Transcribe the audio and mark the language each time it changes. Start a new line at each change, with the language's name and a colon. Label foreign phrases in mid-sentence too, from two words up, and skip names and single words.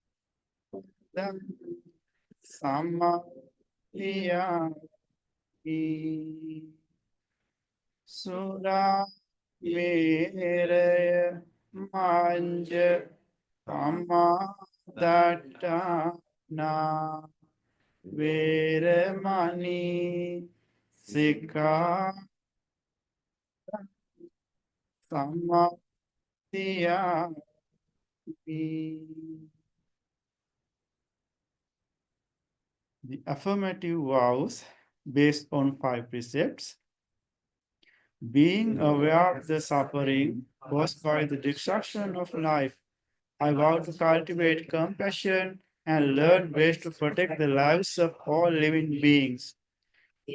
Pali: Samadhiyami, Sura Meraya Manja Kamadatana Veramani Sikkhapadang Samadhiyami.
English: The affirmative vows based on 5 precepts. Being aware of the suffering caused by the destruction of life, I vow to cultivate compassion and learn ways to protect the lives of all living beings.